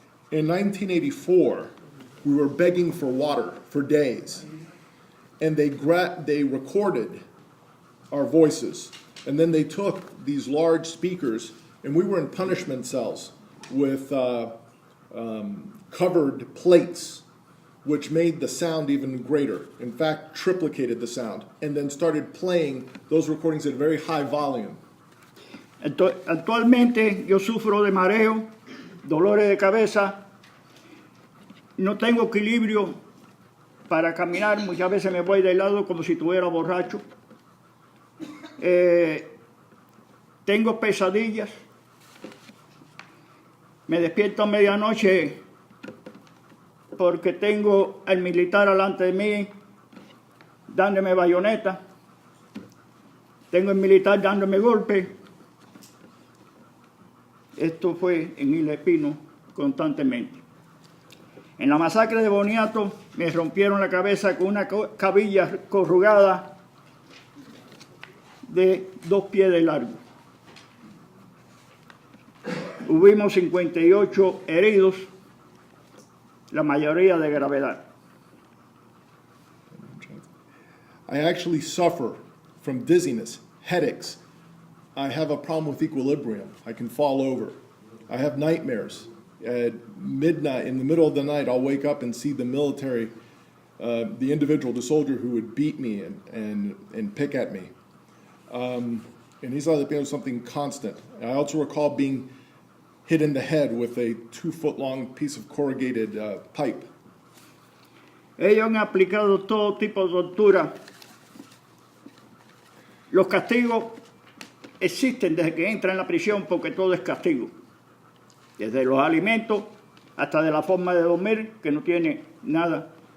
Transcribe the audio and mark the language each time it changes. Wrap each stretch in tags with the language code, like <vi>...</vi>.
<en>In 1984, we were begging for water for days, and they recorded our voices, and then they took these large speakers, and we were in punishment cells with covered plates, which made the sound even greater, in fact, triplicated the sound, and then started playing those recordings at a very high volume.</en> <es>Actualmente yo sufro de mareo, dolores de cabeza, no tengo equilibrio para caminar, muchas veces me voy de lado como si estuviera borracho. Tengo pesadillas, me despierto a medianoche porque tengo al militar delante de mí dándome bayoneta, tengo el militar dándome golpe. Esto fue en Isla Espino constantemente. En la masacre de Boniato me rompieron la cabeza con una cabilla corrugada de 2 pies de largo. Hubimos 58 heridos, la mayoría de gravedad.</es> <en>I actually suffer from dizziness, headaches. I have a problem with equilibrium. I can fall over. I have nightmares. At midnight, in the middle of the night, I'll wake up and see the military, the individual, the soldier who would beat me and pick at me. And he's like something constant. I also recall being hit in the head with a 2-foot-long piece of corrugated pipe.</en> <es>Ellos han aplicado todo tipo de tortura. Los castigos existen desde que entra en la prisión porque todo es castigo. Desde los alimentos hasta de la forma de dormir, que no tiene nada.</es>